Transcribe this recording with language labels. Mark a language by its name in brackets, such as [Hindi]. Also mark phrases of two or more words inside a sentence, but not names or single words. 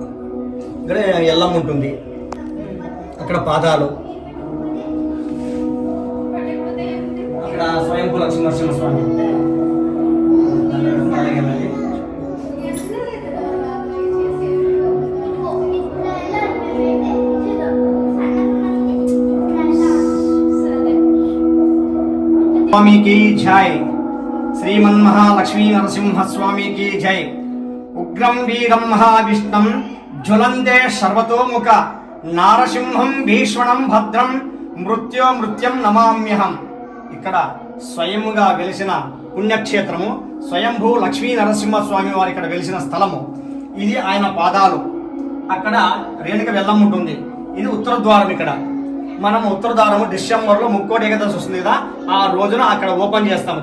[Telugu] ఇక్కడ ఎల్లమ్మ ఉంటుంది, అక్కడ పాదాలు, అక్కడ స్వయంభూ లక్ష్మీనరసింహస్వామి. [Hindi] స్వామి की जय, श्रीमन् महालक्ष्मी नरसिंह स्वामी की जय. [Sanskrit] उग्रं वीरं महाविष्णुं ज्वलन्ते सर्वतोमुख नारसिंहं भीष्मणं भद्रं మృత్యుం నమామ్యహం. [Telugu] ఇక్కడ స్వయముగా వెలిసిన పుణ్యక్షేత్రము స్వయంభూ లక్ష్మీ నరసింహస్వామి వారి ఇక్కడ వెలిసిన స్థలము. ఇది ఆయన పాదాలు. అక్కడ రేణుక వెల్లం ఉంటుంది. ఇది ఉత్తర ద్వారం. ఇక్కడ మనం ఉత్తర ద్వారము డిసెంబర్లో ముక్కోటి ఏకాదశి వస్తుంది కదా, ఆ రోజున అక్కడ ఓపెన్ చేస్తాము.